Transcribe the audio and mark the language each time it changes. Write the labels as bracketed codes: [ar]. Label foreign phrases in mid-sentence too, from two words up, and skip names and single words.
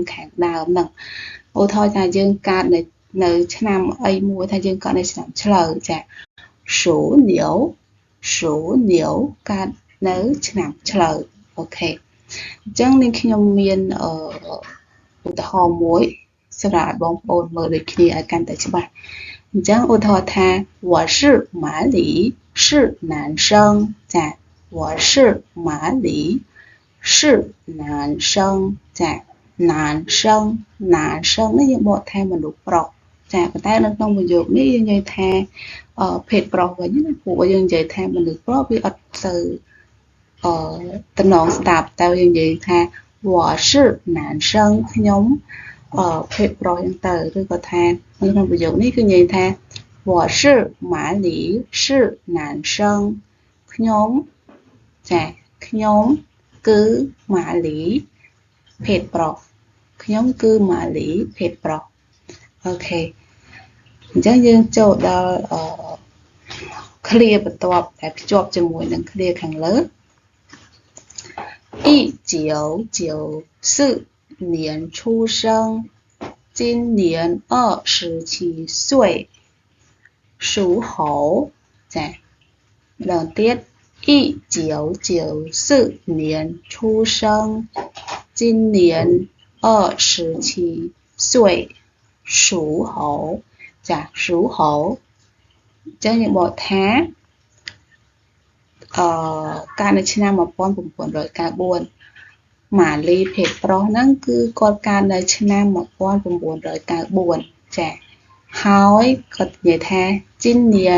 [km] ខាងដើមហ្នឹងឧទាហរណ៍ថាយើងកើតនៅឆ្នាំអីមួយថាយើងកើតនៅឆ្នាំឆ្លូវចាសូញៀវកើតនៅឆ្នាំឆ្លូវអូខេអញ្ចឹងនាងខ្ញុំមានឧទាហរណ៍មួយសម្រាប់បងប្អូនមើលដូចគ្នា ឲ្យកាន់តែច្បាស់អញ្ចឹងឧទាហរណ៍ថា [zh] 我是马里是男生 [km] ចា [zh] 我是马里是男生 [km] ចា男生នេះយើងបកថាមនុ ស្សប្រុសចាប៉ុន្តែនៅក្នុងប្រយោគនេះយើងនិយាយថាភេទប្រុសវិញណាព្រោះយើងនិយាយថាមនុស្សប្រុសវាអត់ទៅតំណ ងស្ដាប់តែយើងនិយាយថា [zh] 我是男生 [km] ខ្ញុំភេទប្រុសហ្នឹងទៅឬក៏ថានៅក្នុងប្រយោគនេះគឺនិយាយថា [zh] 我是马里是男生 [km] ខ្ញុំចាខ្ញុំគឺម៉ាលីភេទប្រុសខ្ញុំគឺម៉ាលីភេទប្រុសអូខេអញ្ចឹងយើងចូលដល់clear បន្ទាប់ដែលភ្ជាប់ជាមួយនឹង clear ខាងលើ [zh] 1994 年出生今年27岁属猴 [km] ចាម្ដងទៀត [zh] 1994 年出生今年 27岁属猴 [km] ចា [zh] 属猴 [km] អញ្ចឹងយើងបកថាកាលនៅឆ្នាំ1994ម៉ាលីភេទប្រុសហ្នឹងគឺគាត់កើតនៅឆ្នាំ1994ចាហើយគាត់និយាយថា今年